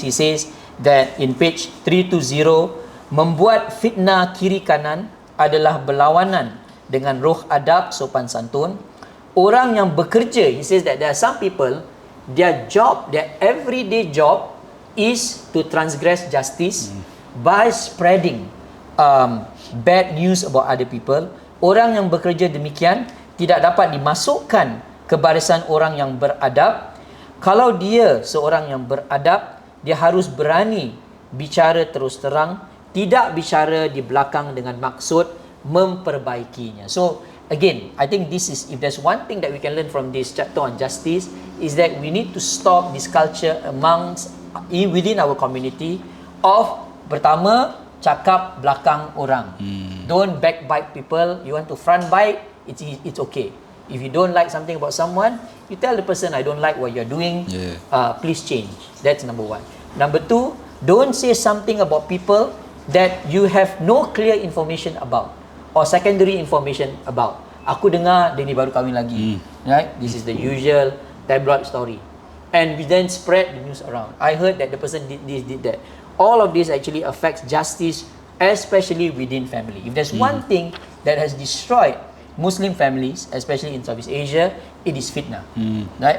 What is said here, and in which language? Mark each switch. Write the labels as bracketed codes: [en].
[en] He says that in page 320, [ms] membuat fitnah kiri kanan adalah berlawanan dengan roh adab sopan santun. Orang yang bekerja, [en] he says that there are some people, their job, their everyday job is to transgress justice by spreading bad news about other people. [ms] Orang yang bekerja demikian tidak dapat dimasukkan ke barisan orang yang beradab. Kalau dia seorang yang beradab, dia harus berani bicara terus terang, tidak bicara di belakang dengan maksud memperbaikinya. [en] So again, I think this is, if there's one thing that we can learn from this chapter on justice, is that we need to stop this culture within our community of [ms] pertama cakap belakang orang. [en] Don't backbite people. You want to front bite, it's okay. If you don't like something about someone, you tell the person, I don't like what you're doing, please change. That's number one. Number two, don't say something about people that you have no clear information about or secondary information about. [ms] Aku dengar dia ni baru kahwin lagi. [en] Right? This is the usual tabloid story. And we then spread the news around. I heard that the person did this, did that. All of this actually affects justice, especially within family. If there's one thing that has destroyed Muslim families, especially in Southeast Asia, it is fitna. Right?